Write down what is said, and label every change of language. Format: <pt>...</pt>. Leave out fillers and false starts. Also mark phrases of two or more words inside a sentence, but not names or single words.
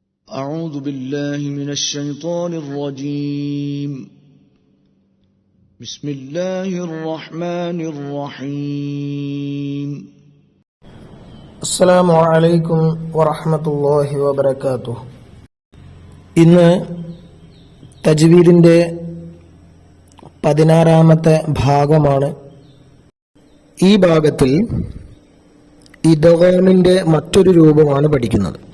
<ar>أعوذ بالله من الشيطان الرجيم بسم الله الرحمن الرحيم السلام عليكم ورحمة الله وبركاته.</ar> <ml>ഇന്ന് തജ്വീദിൻ്റെ 16-ാമത്തെ ഭാഗമാണ്. ഈ ഭാഗത്തിൽ ഇദ്ഗാമിൻ്റെ മറ്റൊരു രൂപമാണ് പഠിക്കുന്നത്.</ml>